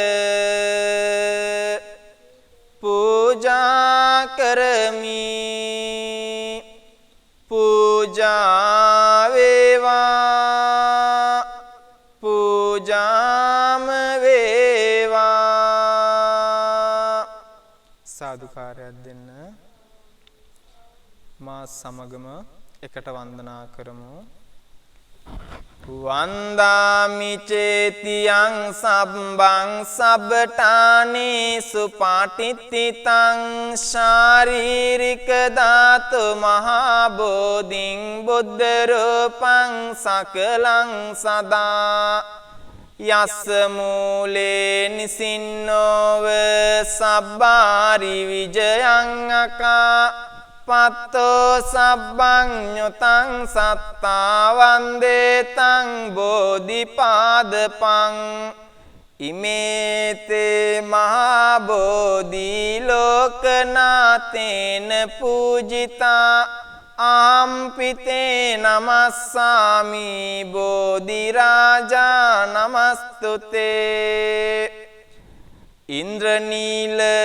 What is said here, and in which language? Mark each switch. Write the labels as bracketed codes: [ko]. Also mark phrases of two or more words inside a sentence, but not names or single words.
[si] පූජා කරමි පූජා වේවා පූජාම වේවා සාදුකාරයක් දෙන්න මා සමගම එකට වන්දනා කරමු [pi] වන්දාමි චේතියං සබ්බං සබ්බඨානේ සුපාටිත්තිතං ශාරීරික ධාතු මහා බෝධින් බුද්ධ රූපං සකලං සදා යස්ස මූලේ නිසින්නෝව සබ්බාරි විජයං අකා පත්තෝ සබ්බං ඤුතං සත්තා වන්දේතං බෝධිපාදපං ඉමේතේ මහා බෝධි ලෝකනාතේන පූජිතා ආම්පිතේ නමස්සාමි බෝධි රාජා නමස්තුතේ ඉන්ද්‍රනීල